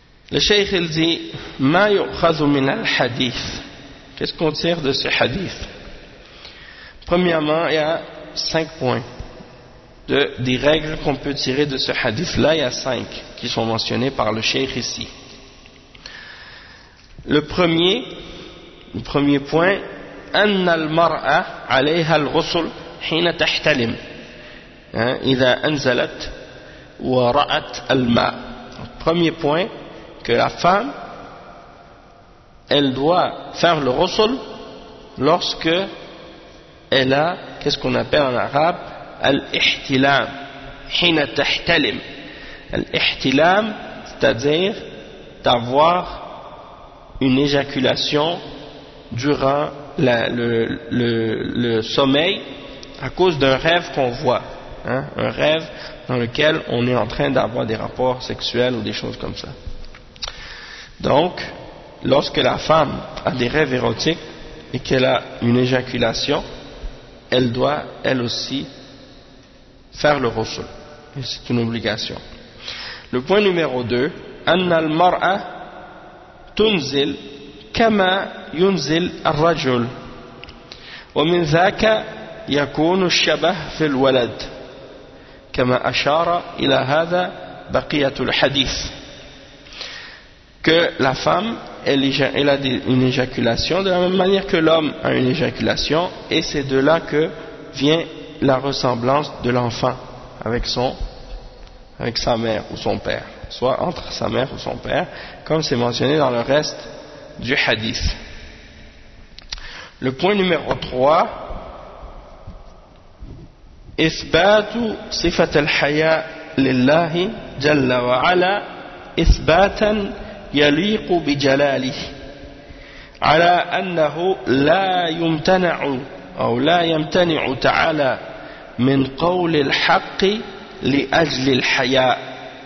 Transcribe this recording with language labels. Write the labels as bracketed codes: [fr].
[fr] Le cheikh il dit, [ar] ما يؤخذ من الحديث. [fr] Qu'est-ce qu'on tire de ce hadith? Premièrement, il y a 5 points des règles qu'on peut tirer de ce hadith. Là, il y a 5 qui sont mentionnées par le cheikh ici. Le premier point, [ar] أن المرأة عليها الغسل حين تحتلم. Hein, إذا أنزلت ورأت الماء. [fr] Premier point, que la femme, elle doit faire le ghusl lorsque elle a, qu'est-ce qu'on appelle en arabe, al-ihtilam, [ar] hina tahtalim. [fr] Al-ihtilam, c'est-à-dire d'avoir une éjaculation durant le sommeil, à cause d'un rêve qu'on voit, hein, un rêve dans lequel on est en train d'avoir des rapports sexuels ou des choses comme ça. Donc, lorsque la femme a des rêves érotiques et qu'elle a une éjaculation, elle doit, elle aussi, faire le ghusl. Et c'est une obligation. Le point numéro 2, [ar] أن المرأة تنزل كما ينزل الرجل ومن ذاك يكون الشبه في الولد كما أشار إلى هذا بقية الحديث. [fr] Que la femme, elle a une éjaculation de la même manière que l'homme a une éjaculation, et c'est de là que vient la ressemblance de l'enfant avec son, avec sa mère ou son père, soit entre sa mère ou son père, comme c'est mentionné dans le reste du hadith. Le point numéro 3, [ar] إثبات صفة الحياء لله جل وعلا إثباتا يليق بجلاله على أنه لا يمتنع أو لا يمتنع تعالى من قول الحق لأجل الحياء.